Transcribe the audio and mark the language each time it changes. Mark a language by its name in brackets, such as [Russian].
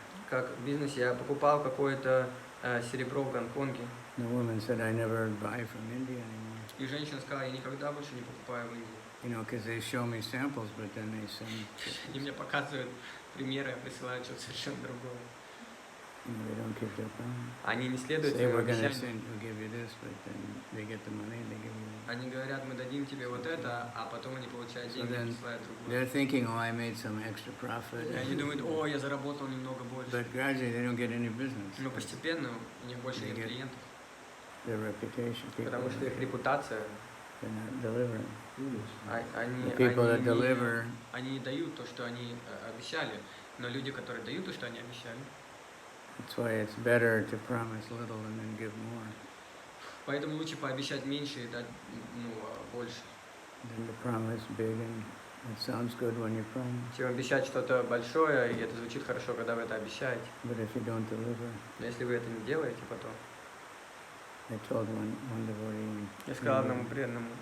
[Russian] как в бизнесе, я покупал какое-то серебро в Гонконге, [English] The woman said, I never buy from India anymore. [Russian] и женщина сказала, я никогда больше не покупаю в Индии. [English] Because they show me samples, but then they send, [Russian] И мне показывают примеры, а присылают что-то совершенно другое. [English] they don't keep their promise. [Russian] Они не следуют [English] Say, [Russian] своему [English] we're going to [Russian] обещанию. [English] we'll give you this, but then they get the money, they give you. [Russian] Они говорят, мы дадим тебе вот это, а потом они получают деньги [English] then [Russian] и присылают другое. [English] They're thinking, oh, I made some extra profit. [Russian] И они думают, о, я заработал немного больше. [English] But gradually they don't get any business. [Russian] Но постепенно у них больше нет клиентов, [English] Their reputation, people, [Russian] потому что их репутация, [English] they're not delivering. [Russian] они, [English] The people that [Russian] они, [English] deliver, [Russian] они не дают то, что они обещали. Но люди, которые дают то, что они обещали, [English] that's why it's better to promise little and then give more [Russian] поэтому лучше пообещать меньше и дать больше, [English] than to promise big and it sounds good when you promise. [Russian] чем обещать что-то большое, и это звучит хорошо, когда вы это обещаете. [English] But if you don't deliver, [Russian] Но если вы это не делаете потом, [English] I told one devotee, [Russian] я сказал одному преданному,